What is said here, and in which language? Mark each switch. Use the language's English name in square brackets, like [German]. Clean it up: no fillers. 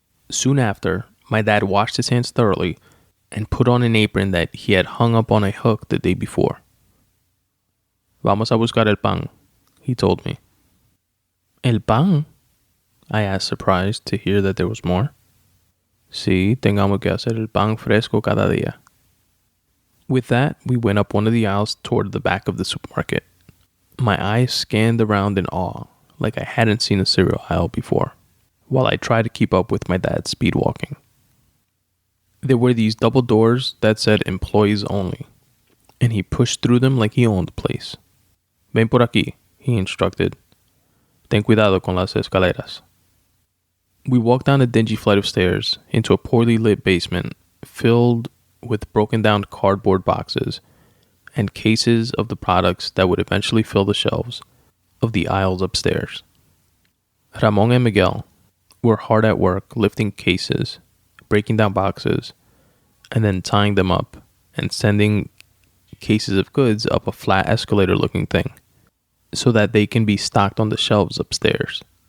[English] Soon after, my dad washed his hands thoroughly and put on an apron that he had hung up on a hook the day before. [Spanish] Vamos a buscar el pan, [English] he told me. [Spanish] El pan? [English] I asked, surprised to hear that there was more. [Spanish] Sí, tengamos que hacer el pan fresco cada día. [English] With that, we went up one of the aisles toward the back of the supermarket. My eyes scanned around in awe, like I hadn't seen a cereal aisle before, while I tried to keep up with my dad's speed walking. There were these double doors that said employees only, and he pushed through them like he owned the place. [Spanish] Ven por aquí, [English] he instructed. [Spanish] Ten cuidado con las escaleras. [English] We walked down a dingy flight of stairs into a poorly lit basement filled with broken down cardboard boxes and cases of the products that would eventually fill the shelves of the aisles upstairs. Ramon and Miguel were hard at work lifting cases, breaking down boxes, and then tying them up and sending cases of goods up a flat escalator-looking thing so that they can be stocked on the shelves upstairs.